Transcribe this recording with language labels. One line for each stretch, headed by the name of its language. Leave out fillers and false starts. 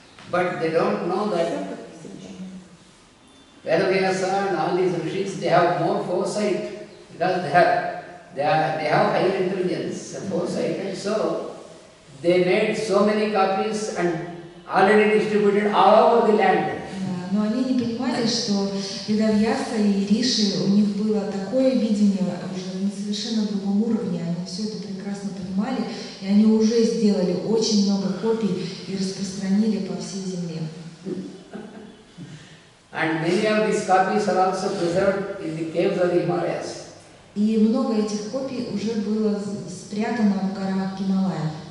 English: But they don't know that Vedavyasa and all these rishis, they have more foresight because they have higher intelligence and foresight, and so they made so many copies and already distributed all over the land.
Russian: Но они не понимали, что Ведавьяса и Риши, у них было такое видение уже на совершенно другом уровне, они все это прекрасно понимали, и они уже сделали очень много копий и распространили по всей земле.
English: And many of these copies are also preserved in the caves of the Himalayas.
Russian: И много этих копий уже было спрятано в горах Гималаев.